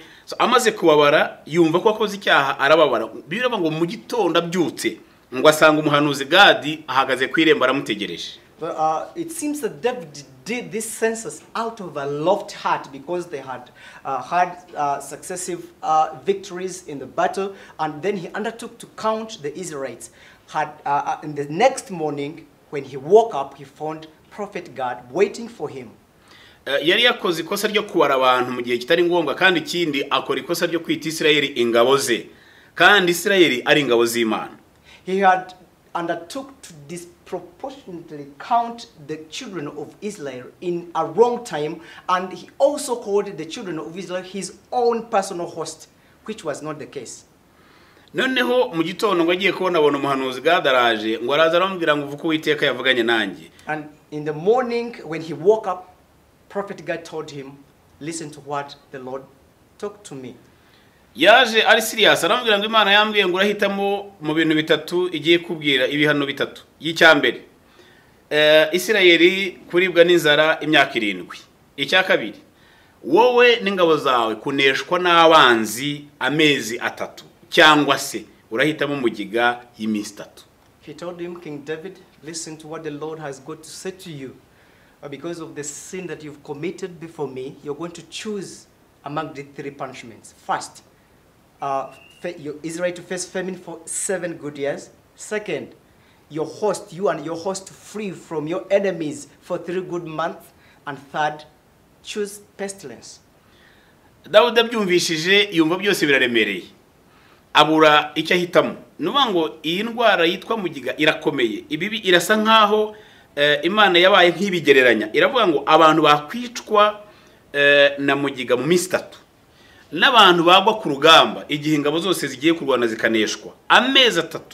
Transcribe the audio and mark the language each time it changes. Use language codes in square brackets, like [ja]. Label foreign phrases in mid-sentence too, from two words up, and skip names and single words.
[rw] So amaze kubabara yumva ko akoze icyaha arababara. Biravuga ngo mu gitondo abyutse ngo asanga umuhanuzi Gadi ahagaze ku irembo aramutegereje. [en] It seems that David did this census out of a loved heart, because they had had successive victories in the battle, and then he undertook to count the Israelites. In the next morning, when he woke up, he found Prophet God waiting for him. [rw] Yari yakoze ikosa ryo kubara abantu mu gihe kitari ngombwa, kandi ikindi akora ikosa ryo kwita Isirayeli ingabo ze, kandi Isirayeli ari ingabo z'Imana. [en] He had undertook to disproportionately count the children of Israel in a wrong time, and he also called the children of Israel his own personal host, which was not the case. [rw] Noneho mu gitondo ngo agiye kubona abona umuhanuzi Gadaraje ngo araza aramubwira ngo uvuko Uwiteka yavuganye nanjye. [en] And in the morning when he woke up, Prophet God told him, listen to what the Lord talked to me. [rw] Yaje ari serious aramubwira ngo Imana yambwiye ngo urahitamo mu bintu 3 igiye kubwira ibihano 3. Y'icyambere Isirayeli kuribwa n'inzara imyaka 7. Icyakabiri wowe n'ingabo zawe kuneshwa n'abanzi amezi 3, cyangwa se urahitamo mugiga y'iminsi 3. [en] He told him, King David, listen to what the Lord has got to say to you. Because of the sin that you've committed before me, you're going to choose among the 3 punishments. First, Israel to face famine for 7 good years. Second, you and your host free from your enemies for 3 good months. And third, choose pestilence. [rw] Dawudi abyumvishije yumva byose biraremereye, abura icyo ahitamo. Nuvuga ngo iyi ndwara yitwa mugiga irakomeye. Ibibi irasa nkaho Imana yabaye nk'ibigereranya. Iravuga ngo abantu bakwicwa na mugiga mu minsi 3, n'abantu bagwa ku rugamba igihe ingabo zose zigiye kurwana zikaneshwa amezi 3.